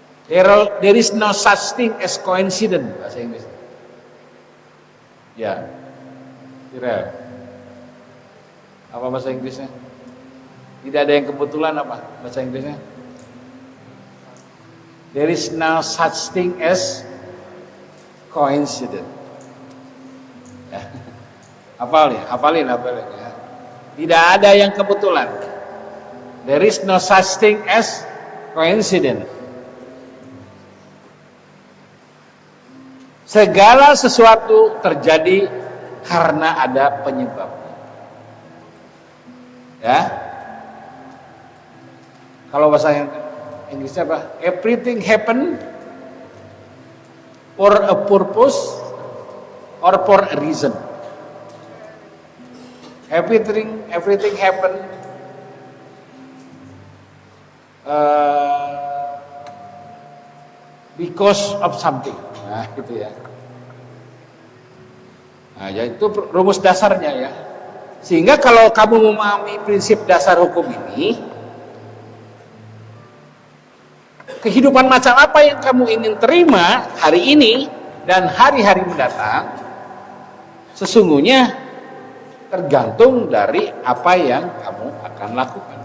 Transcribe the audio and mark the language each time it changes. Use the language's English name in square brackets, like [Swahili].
[English] There is no such thing as coincidence, [Indonesian] bahasa Inggris. Ya, Irel. Apa bahasa Inggrisnya? Tidak ada yang kebetulan, apa bahasa Inggrisnya? [English] There is no such thing as coincidence. [Indonesian] Ya. Hafalin ya. Tidak ada yang kebetulan. [English] There is no such thing as coincidence. [Indonesian] Segala sesuatu terjadi karena ada penyebabnya. Ya. Kalau bahasa Inggrisnya apa? [English] Everything happen for a purpose or for a reason. Everything happen eh, because of something. [Indonesian] Nah, gitu ya. Nah, ya itu rumus dasarnya ya. Sehingga kalau kamu memahami prinsip dasar hukum ini, kehidupan macam apa yang kamu ingin terima hari ini dan hari-hari mendatang, sesungguhnya tergantung dari apa yang kamu akan lakukan.